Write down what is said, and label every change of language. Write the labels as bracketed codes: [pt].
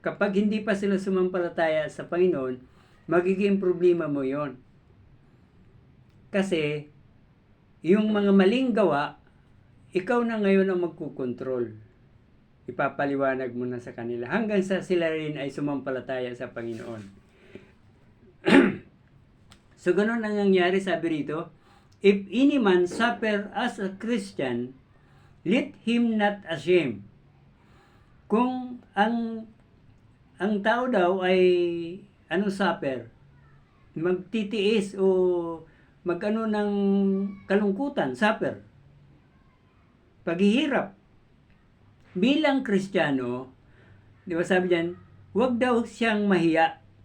[tl] Kapag hindi pa sila sumampalataya sa Panginoon, magiging problema mo yon. Kasi, yung mga maling gawa, ikaw na ngayon ang magkukontrol. Ipapaliwanag mo na sa kanila hanggang sa sila rin ay sumampalataya sa Panginoon. [en] So, [tl] ganun ang nangyari, sabi rito, [en] if any man suffer as a Christian, let him not ashamed. [tl] Kung ang tao daw ay suffer, magtitiis o magano ng kalungkutan, suffer, paghihirap, bilang Kristiyano, di ba sabi diyan, huwag daw siyang mahiya.